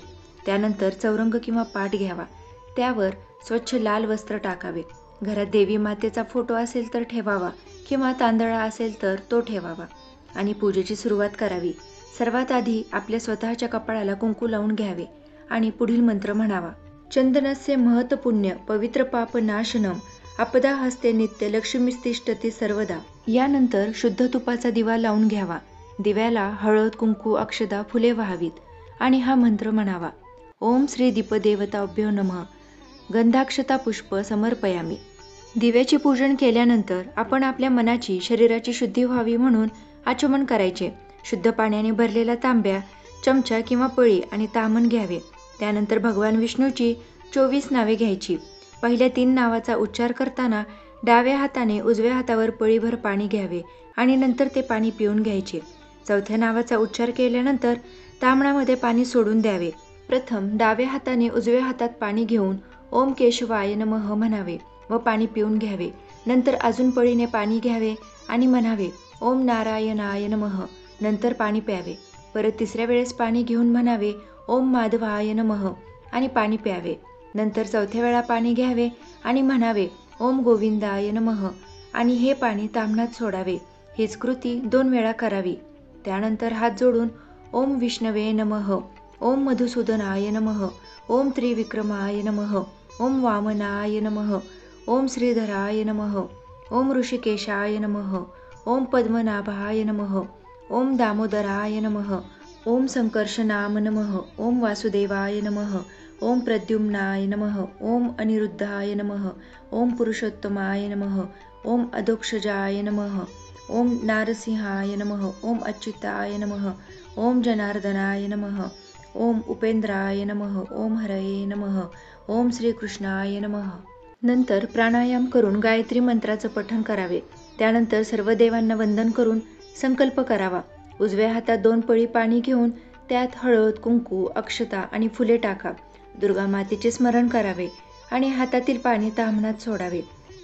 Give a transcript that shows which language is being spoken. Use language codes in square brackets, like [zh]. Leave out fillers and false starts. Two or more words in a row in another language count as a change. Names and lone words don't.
[mr] त्यानंतर चौरंग किंवा पाट घ्यावा. त्यावर स्वच्छ लाल वस्त्र टाकावे. घरात देवी मातेचा फोटो असेल तर ठेवावा किंवा तांदळा असेल तर तो ठेवावा आणि पूजेची सुरुवात करावी. सर्वात आधी आपल्या स्वतःच्या कपाळाला कुंकू लावून घ्यावे आणि पुढील मंत्र म्हणावा. [sa] चंदनस्य महत पुण्य पवित्र पाप नाशनम आपदा हस्ते नित्य लक्ष्मीस्तिष्ठती सर्वदा. [mr] यानंतर शुद्ध तुपाचा दिवा लावून घ्यावा. दिव्याला हळद, कुंकू, अक्षता, फुले व्हावीत आणि हा मंत्र म्हणावा. [sa] ओम श्री दीपदेवताभ्यो नमः गंधाक्षता पुष्प समर्पयामी. [mr] दिव्याचे पूजन केल्यानंतर आपण आपल्या मनाची, शरीराची शुद्धी व्हावी म्हणून आचमन करायचे. शुद्ध पाण्याने भरलेला तांब्या, चमचा किंवा पळी आणि ताम्हण घ्यावे. त्यानंतर भगवान विष्णूची 24 नावे घ्यायची. पहिल्या 3 नावाचा उच्चार करताना डाव्या हाताने उजव्या हातावर पळीभर पाणी घ्यावे आणि नंतर ते पाणी पिऊन घ्यायचे. चौथ्या नावाचा उच्चार केल्यानंतर ताम्हणामध्ये पाणी सोडून द्यावे. प्रथम डाव्या हाताने उजव्या हातात पाणी घेऊन [sa] ओम केशवाय नमः [mr] म्हणावे व पाणी पिऊन घ्यावे. नंतर अजून पळीने पाणी घ्यावे आणि म्हणावे [sa] ओम नारायणाय नमः. [mr] नंतर पाणी प्यावे. परत तिसऱ्या वेळेस पाणी घेऊन म्हणावे [sa] ओम माधवाय नमः [mr] आणि पाणी प्यावे. नंतर चौथ्या वेळा पाणी घ्यावे आणि म्हणावे [sa] ओम गोविंदाय नमः [mr] आणि हे पाणी ताम्हणात सोडावे. हीच कृती 2 वेळा करावी. त्यानंतर हात जोडून [sa] ओम विष्णवे नमः, ओम मधुसूदनाय नमः, ओम त्रिविक्रमाय नमः, ओम वामनाय नमः, ओम श्रीधराय नमः, ओम ऋषिकेशाय नमः, ओम पद्मनाभाय नमः, ओम दामोदराय नमः, ओम संकर्षणाम नमः, ओम वासुदेवाय नमः, ओम प्रद्युम्नाय नमः, ओम अनिरुद्धाय नमः, ओम पुरुषोत्तमाय नमः, ओम अधोक्षजाय नमः, ओम नारसिंहाय नमः, ओम अच्युताय नमः, ओम जनार्दनाय नमः, ओम उपेंद्राय नमः, ओम हरये नमः, ओम श्रीकृष्णाय नमः. [mr] नंतर प्राणायाम करून गायत्री मंत्राचं पठण करावे. त्यानंतर सर्व देवांना वंदन करून संकल्प करावा. उजव्या हातात 2 पळी पाणी घेऊन त्यात हळद, कुंकू, अक्षता आणि फुले टाका. दुर्गा मातेचे स्मरण करावे आणि हातातील पाणी ताम्हणात सोडावे.